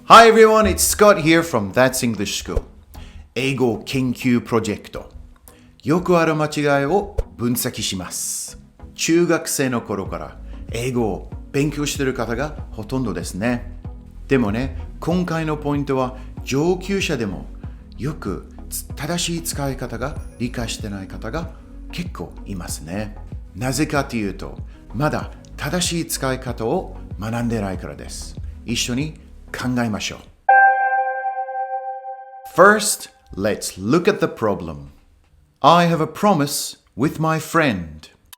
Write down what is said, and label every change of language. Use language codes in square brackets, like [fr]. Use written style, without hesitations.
[en] Hi everyone, it's Scott here from That's English School. [ja] 英語研究プロジェクト。よくある間違いを分析します。中学生の頃から英語を勉強している方がほとんどですね。でもね、今回のポイントは上級者でもよく正しい使い方が理解してない方が結構いますね。なぜかというと、まだ正しい使い方を学んでないからです。一緒に考えましょう。 [en] First, let's look at the problem. I have a promise with my friend.